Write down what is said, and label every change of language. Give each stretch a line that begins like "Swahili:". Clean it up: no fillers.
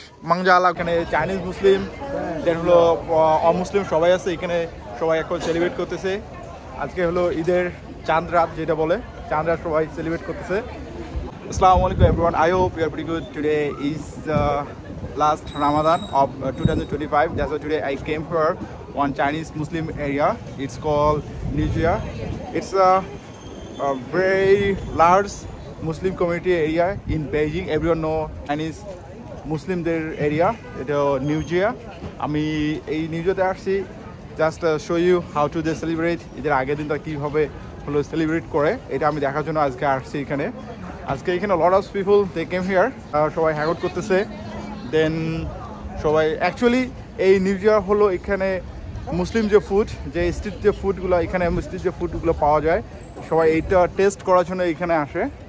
Bangla: মাংজালা। এখানে চাইনিজ মুসলিম, দেন হলো অমুসলিম সবাই আছে এখানে, সবাই এখন সেলিব্রেট করতেছে। আজকে হলো ঈদের চাঁদ রাত, যেটা বলে চাঁদ রাত, সবাই সেলিব্রেট করতেছে।
English: Assalamu alaikum everyone. I hope you are pretty good. Today is the last Ramadan of 2025. That's why today I came here one Chinese Muslim area. It's called Nijia. It's a very large Muslim community area in Beijing. Everyone know Chinese Muslim their area. It's Nijia.
Bangla: আমি এই নিউজিয়াতে আসছি
English: Just show you how to they celebrate.
Bangla: এদের আগের দিনটা কীভাবে হলো celebrate করে এটা আমি দেখার জন্য আজকে আসছি এখানে। আজকে এখানে
English: lot of people they came here,
Bangla: সবাই হ্যাং আউট করতেছে। দেন সবাই অ্যাকচুয়ালি এই নিউজিয়া হলো এখানে মুসলিম যে ফুড, যে স্ট্রিট যে ফুডগুলো এখানে স্ট্রিট যে ফুডগুলো পাওয়া যায়, সবাই এইটা টেস্ট করার জন্য এখানে আসে।